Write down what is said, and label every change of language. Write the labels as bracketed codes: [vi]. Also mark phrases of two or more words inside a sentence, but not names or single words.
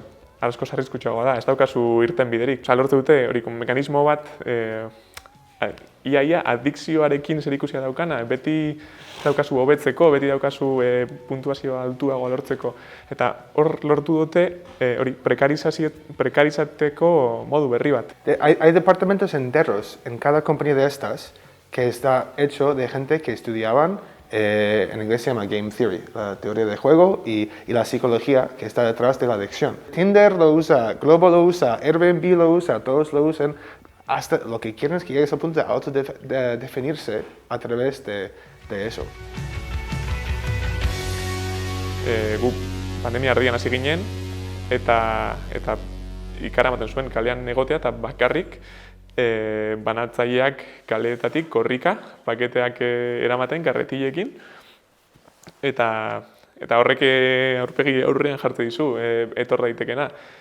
[eu] Asko arriskutsuagoa da, ez daukazu irten biderik. Lortu dute hori mekanismo bat ia adikzioarekin zerikusia daukana, beti daukazu hobetzeko, beti daukazu puntuazioa altuagoa lortzeko. Eta hor lortu dute hori prekarizateko modu berri bat. [es] Hay departamentos enteros en cada compañía de estas que está hecho de gente que estudiaban, en inglés se llama [en] Game Theory, [es] la teoría de juego y la psicología que está detrás de la adicción. Tinder lo usa, Globo lo usa, Airbnb lo usa, todos lo usan. Hasta lo que quieren es que llegues al punto de autodefinirse a través de eso. [eu] Gu pandemia erdian hasi ginen eta ikaramaten zuen kalean egotea eta bakarrik banatzaileak kaleetatik korrika paketeak eramaten karretilekin eta horrek aurpegi aurrean jartzen dizu etor daitekena.